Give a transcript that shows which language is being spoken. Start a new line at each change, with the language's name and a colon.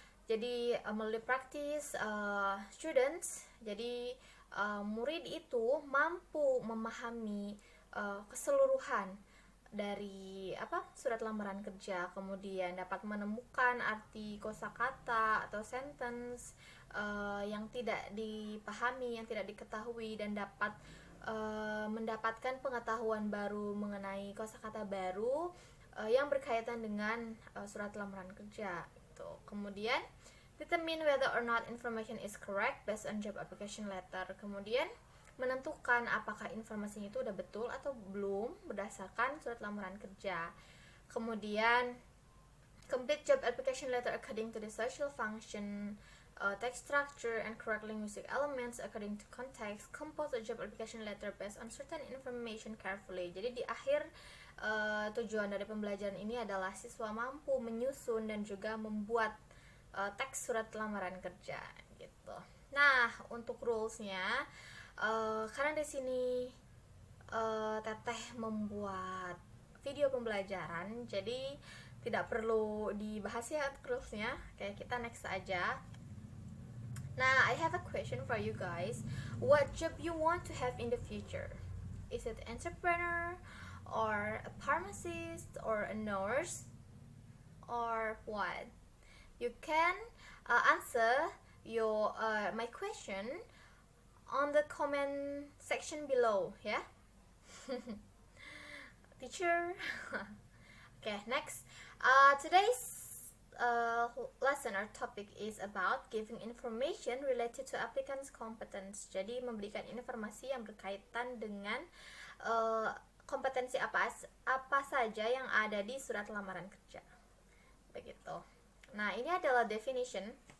Indonesian: Jadi melalui praktis, students, jadi murid itu mampu memahami keseluruhan dari surat lamaran kerja, kemudian dapat menemukan arti kosakata atau sentence yang tidak dipahami, yang tidak diketahui, dan dapat mendapatkan pengetahuan baru mengenai kosakata baru yang berkaitan dengan surat lamaran kerja. Kemudian
English: determine whether or not information is correct based on job application letter.
Indonesian: Kemudian menentukan apakah informasinya itu udah betul atau belum berdasarkan surat lamaran kerja. Kemudian
English: complete job application letter according to the social function, text structure, and correct linguistic elements according to context. Compose a job application letter based on certain information carefully.
Indonesian: Jadi di akhir tujuan dari pembelajaran ini adalah siswa mampu menyusun dan juga membuat teks surat lamaran kerja gitu. Nah, untuk rulesnya, karena di sini Teteh membuat video pembelajaran, jadi tidak perlu dibahas ya rulesnya. Kayak kita next aja.
English: Nah, I have a question for you guys. What job you want to have in the future? Is it entrepreneur, or a pharmacist, or a nurse, or what? You can answer your my question on the comment section below, yeah. Teacher. Okay, next. Today's lesson or topic is about giving information related to applicant's competence.
Indonesian: Jadi memberikan informasi yang berkaitan dengan kompetensi apa saja yang ada di surat lamaran kerja. Begitu. Nah, ini adalah definition.